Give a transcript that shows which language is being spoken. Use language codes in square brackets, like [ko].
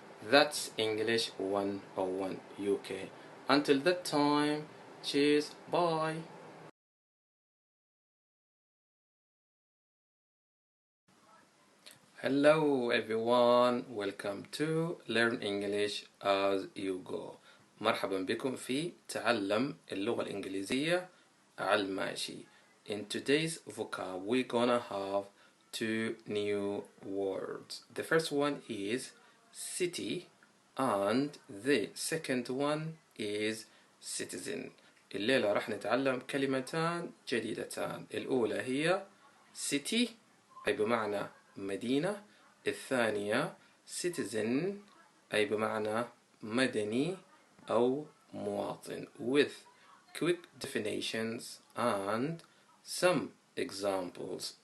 [en] That's English 101 UK. Until that time, cheers, bye. Hello everyone, welcome to Learn English as you go. [ar] مرحبا بكم في تعلم اللغة الإنجليزية على الماشي. [en] In today's vocab, we're gonna have two new words. The first one is city and the second one is citizen. [ar] الليلة راح نتعلم كلمتان جديدتان. الأولى هي city أي بمعنى مدينة. الثانية citizen أي بمعنى مدني أو مواطن [en] with quick definitions and some examples.